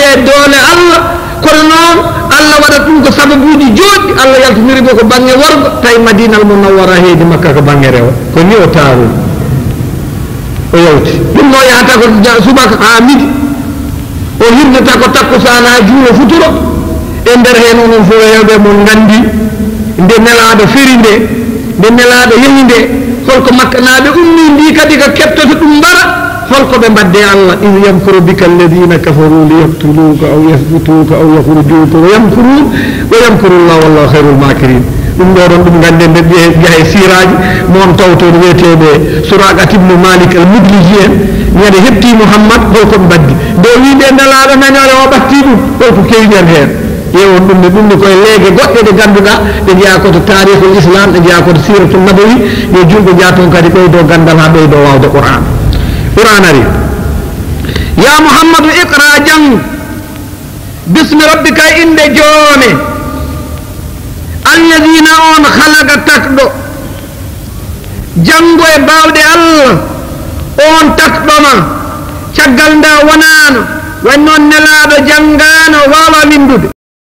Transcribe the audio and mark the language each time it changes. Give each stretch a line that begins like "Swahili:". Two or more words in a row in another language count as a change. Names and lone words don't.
Fula: e doole allah kono noon allah waɗat ɗum ko sababuji joɗɗi allah yaltiniriɓe ko banggue worgo tawi madinal munawwara heedi makka ko banggue rewa ko ni o taarol o yawti ɗum no yahata ko subaka ha midi o hirnata ko takkusan ha juulo futuro e nder hen onon fof hewɓe mon gandi nde nelaɗo feri nde nelaɗo yehi nde holko makka naaɓe ummi ndi kadi ko keptoto ɗum mbara holko ɓe mbadde allah
Arabic: إن يمكر بك الذين كفروا ليقتلوك أو يثبتوك أو يخرجوك و يمكر الله والله خير الماكرين
Fula: ɗum ɗo ɗon ɗum gande nde jeehe siraji moon tawtoon wiyeteɓe Suraqa ibnu Malik al Mudliji en ñande hepti Muhammad holko ɓe mbaddi nde wiɓe nelaɗo nañore o ɓatti ɗum holko kewiɗen hen ƴewon ɗum ne koye leege goɗɗe ɗe ganduɗa ɗe jeeya koto
Arabic: تاريخ الإسلام
Fula: ɗe jeeya koto
Arabic: السيرة النبوية
Fula: yo julɓe jaaton kadi ɓeydo gandal ha ɓeydo wawde qur'an ari
Arabic: يا محمد اقرأ
Fula: jang
Arabic: باسم ربك
Fula: inde joone alladina on halaga takɗo jango e bawɗe allah on takɗoma caggal nda wonano way noon nelaɗo janngano wawa windude